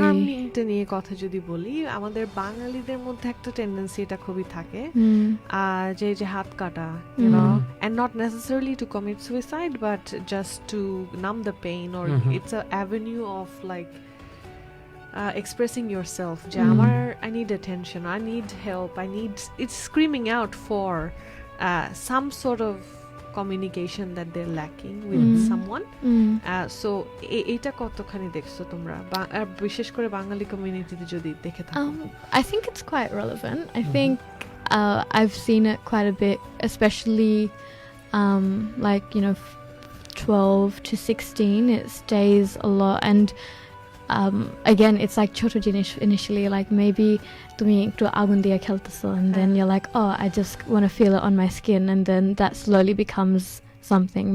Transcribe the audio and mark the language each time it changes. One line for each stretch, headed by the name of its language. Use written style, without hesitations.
Bangla: হার্মিংটা নিয়ে কথা যদি বলি, আমাদের বাঙালিদের মধ্যে একটা টেন্ডেন্সি এটা খুবই থাকে, যে হাত কাটা,
English: you know, and not necessarily to commit suicide, but just to numb the pain, or it's a avenue of like expressing yourself.
Bangla: যে আমার,
English: I need attention, I need help, it's screaming out for some sort of communication that they're lacking with someone.
Bangla: So এটা কতখানি দেখছো তোমরা, বিশেষ করে বাঙালি কমিউনিটিতে যদি দেখে থাকো?
English: I think it's quite relevant. I think I've seen it quite a bit, especially like, you know, 12 to 16, it stays a lot. And again, it's like
Bangla: choto jinish
English: initially, like maybe
Bangla: tumi ekটু আগুন দিয়ে খেলতেছো,
English: and then you're like, oh, I just want to feel it on my skin, and then that slowly becomes something.